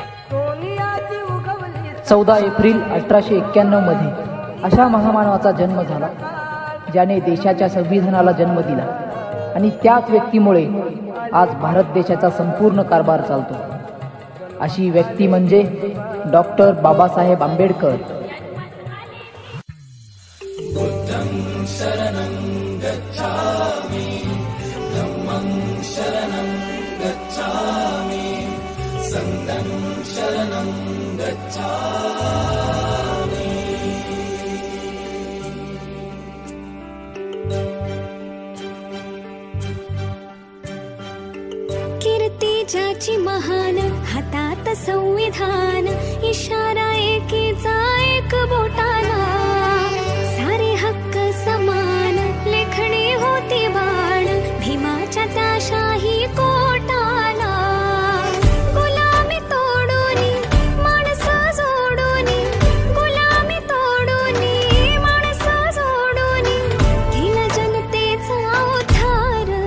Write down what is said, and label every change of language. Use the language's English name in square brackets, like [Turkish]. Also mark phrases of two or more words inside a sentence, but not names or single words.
[Marathi] 14 एप्रिल 1891 मध्ये अशा महामानवाचा जन्म झाला ज्याने देशाच्या संविधानाला जन्म दिला आणि त्याच व्यक्तीमुळे आज भारत देशाचा संपूर्ण कारभार चालतो। अशी व्यक्ती म्हणजे डॉक्टर बाबासाहेब आंबेडकर। [Pali] बुद्धं शरणं गच्छामि, धम्मं शरणं गच्छामि, संघं शरणं गच्छामि। [Marathi] कीर्ती ज्याची महान, हातात संविधान, इशारा एकीचा एक बोटाला, सारे हक्क समान, लेखणी होती बाण, भीमाच्या त्या शाही कोटाला, गुलामी तोडूनी माणसं जोडूनी, गुलामी तोडूनी माणसं जोडूनी, केला जनतेचा उद्धार,